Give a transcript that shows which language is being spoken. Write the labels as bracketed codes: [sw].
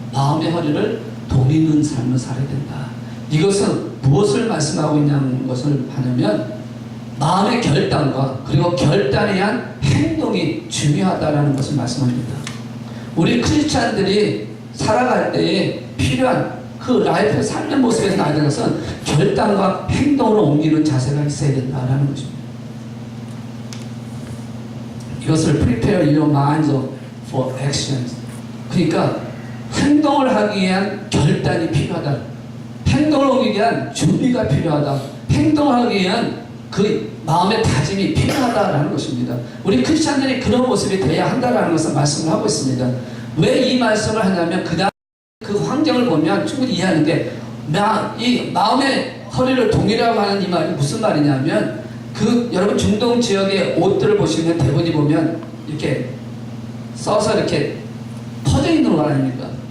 [ko] 마음의 허리를 동이는 삶을 살아야 된다. 이것은 무엇을 말씀하고 있냐는 것을 하냐면 마음의 결단과 그리고 결단에 의한 행동이 중요하다라는 것을 말씀합니다. 우리 크리스찬들이 살아갈 때에 필요한 그 라이프의 삶의 모습에서 나야 되는 것은 결단과 행동으로 옮기는 자세가 있어야 된다라는 것입니다. 이것을 [en] prepare your minds for actions. [ko] 그러니까 행동을 하기 위한 결단이 필요하다. 행동을 옮기기 위한 준비가 필요하다. 행동을 하기 위한 그 마음의 다짐이 필요하다라는 것입니다. 우리 크리스찬들이 그런 모습이 돼야 한다라는 것을 말씀을 하고 있습니다. 왜 이 말씀을 하냐면 그 환경을 보면 충분히 이해하는데, 이 마음의 허리를 동이라고 하는 이 말이 무슨 말이냐면 여러분 중동 지역의 옷들을 보시면 대부분 보면 이렇게 써서 이렇게 퍼져 있는 거 아닙니까?